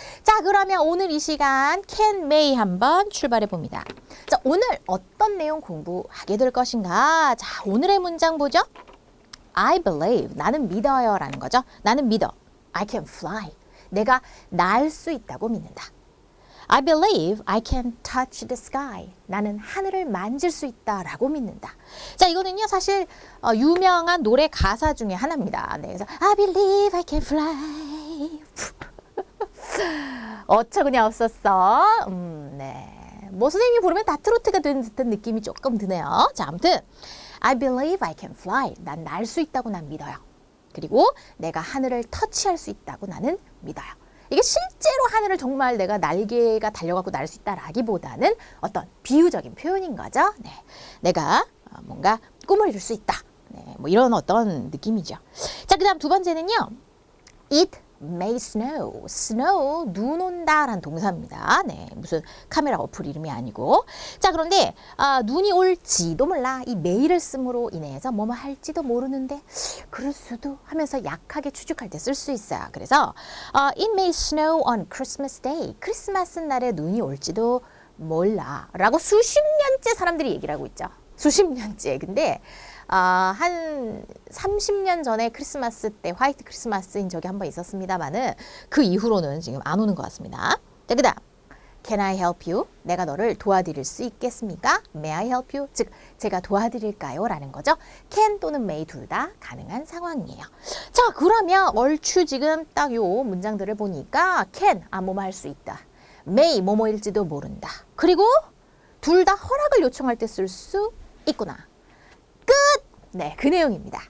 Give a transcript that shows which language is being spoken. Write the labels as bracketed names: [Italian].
[Korean] 자, 그러면 오늘 이 시간 can, may 한번 출발해 봅니다. 자, 오늘 어떤 내용 공부하게 될 것인가? 자, 오늘의 문장 보죠. [English] I believe, [Korean] 나는 믿어요 라는 거죠. 나는 믿어. [English] I can fly. [Korean] 내가 날 수 있다고 믿는다. [English] I believe I can touch the sky. [Korean] 나는 하늘을 만질 수 있다라고 믿는다. 자, 이거는요 사실 유명한 노래 가사 중에 하나입니다. 네, 그래서 [English] I believe I can fly. [Korean] 어처구니 없었어. 네, 뭐 선생님이 부르면 다 트로트가 된 듯한 느낌이 조금 드네요. 자, 아무튼 [English] I believe I can fly. [Korean] 난 날 수 있다고 난 믿어요. 그리고 내가 하늘을 터치할 수 있다고 나는 믿어요. 이게 실제로 하늘을 정말 내가 날개가 달려가고 날 수 있다라기보다는 어떤 비유적인 표현인 거죠. 네, 내가 뭔가 꿈을 이룰 수 있다. 네, 뭐 이런 어떤 느낌이죠. 자, 그 다음 두 번째는요. [English] It may snow. [Korean] snow, 눈 온다라는 동사입니다. 네, 무슨 카메라 어플 이름이 아니고. 자, 그런데 눈이 올지도 몰라. 이 may를 씀으로 인해서 뭐뭐 할지도 모르는데 그럴 수도 하면서 약하게 추측할 때 쓸 수 있어요. 그래서 [English] It may snow on Christmas Day. [Korean] 크리스마스 날에 눈이 올지도 몰라 라고 수십 년째 사람들이 얘기를 하고 있죠. 수십 년째. 근데 한 30년 전에 크리스마스 때 화이트 크리스마스인 적이 한 번 있었습니다만은 그 이후로는 지금 안 오는 것 같습니다. 자, 그 다음 [English] Can I help you? [Korean] 내가 너를 도와드릴 수 있겠습니까? [English] May I help you? [Korean] 즉 제가 도와드릴까요? 라는 거죠. Can 또는 may 둘 다 가능한 상황이에요. 자, 그러면 얼추 지금 딱 요 문장들을 보니까 can, 뭐뭐 할 수 있다. may, 뭐뭐일지도 모른다. 그리고 둘 다 허락을 요청할 때 쓸 수 있구나. 끝! 네, 그 내용입니다.